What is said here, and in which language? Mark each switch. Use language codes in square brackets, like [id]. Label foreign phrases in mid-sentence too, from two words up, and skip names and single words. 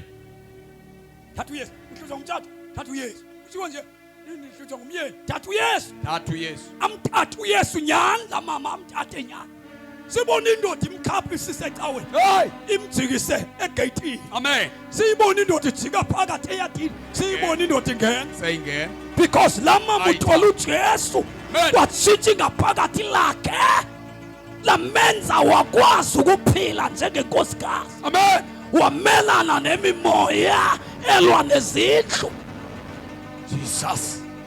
[zu] Thatha uYesu uhluthwa ngumtshato thatha uYesu kuthiwa nje nihluthwa ngumyeni thatha uYesu. Thatha uYesu. Amthatha uYesu nyani la mama amthathe nyani. Sibona indoda imkhaphi sisecaweni. Hey. Imjikise egate. Amen. Siyibona indoda ijika phakathi eyadini. Siyibona indoda ingena. Seyingena. Because la mama uthola uJesu Amen. watshintsha ngaphakathi lakhe lamenza wakwazi ukuphila njengenkosikazi. Amen. Wamelana nemimoya elwa nezindlu. Jesus.